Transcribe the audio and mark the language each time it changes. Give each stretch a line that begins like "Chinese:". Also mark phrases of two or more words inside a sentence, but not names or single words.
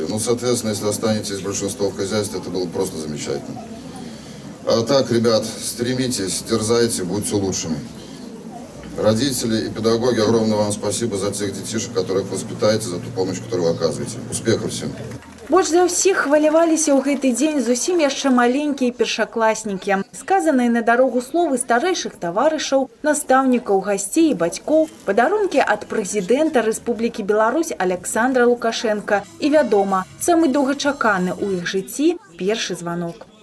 Russian: Ну, соответственно, если останетесь большинство в хозяйстве, это было просто замечательно. А так, ребят, стремитесь, дерзайте, будьте лучшими. Родители и педагоги, огромное вам спасибо за тех детишек, которых воспитаете, за ту помощь, которую вы оказываете. Успехов всем!
Belarusian: Больш за ўсіх хваляваліся ў гэты дзень зусім яшчэ маленькія першакласнікі. Сказаныя на дарогу словы старэйшых таварышаў, настаўнікаў, гасцей і бацькоў, падарункі ад прэзідэнта Рэспублікі Беларусь Александра Лукашенка і, вядома, самы доўгачаканы ў іх жыцці першы званок.